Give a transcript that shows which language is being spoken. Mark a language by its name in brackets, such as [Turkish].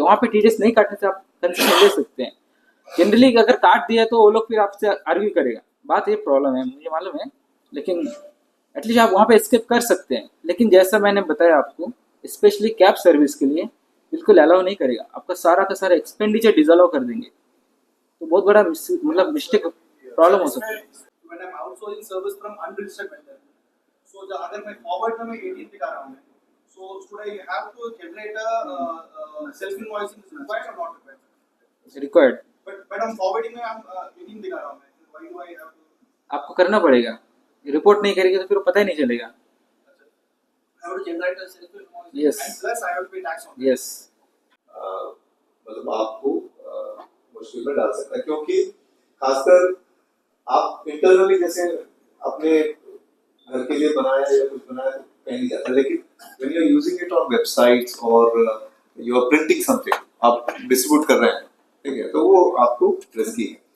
[Hindi] वहाँ पे टीडीएस नहीं काटने से आप कंसेशन ले सकते हैं। जनरली अगर काट दिया तो वो लोग फिर आपसे आर्ग्यू करेगा, बात ये प्रॉब्लम है, मुझे मालूम है, लेकिन एटलीस्ट आप वहाँ पे स्किप कर सकते हैं। लेकिन जैसा मैंने बताया आपको, स्पेशली कैब सर्विस के लिए बिल्कुल अलाउ नहीं करेगा, आपका सारा का सारा एक्सपेंडिचर डिसअलाउ कर देंगे, तो बहुत बड़ा मतलब मिस्टेक प्रॉब्लम हो सकता है। [English] When I'm outsourcing service from unregistered vendor, so [Hindi] अगर मैं [English] forward [Hindi] में 18 दिखा रहा हूँ, [English] so should I have to generate a self invoicing is required or not required? It's required. But I'm forwarding [Hindi] में हम 18 दिखा रहा हूँ, [English] why do I have to? [Hindi] आपको करना पड़ेगा, रिपोर्ट नहीं करेंगे तो फिर पता ही नहीं चलेगा। [English] I have to generate a self invoicing, Yes. and plus I have to pay tax on it. Yes, [Hindi] मतलब आपको मुश्किल में डाल सकता है, क्योंकि खासकर आप इंटरनली जैसे अपने घर के लिए बनाया या कुछ बनाया तो कहीं नहीं जाता, लेकिन [English] when you are using it on websites [Hindi] और [English] you are printing something, [Hindi] आप डिस्ट्रीब्यूट कर रहे हैं, ठीक है, तो वो आपको रिस्की है।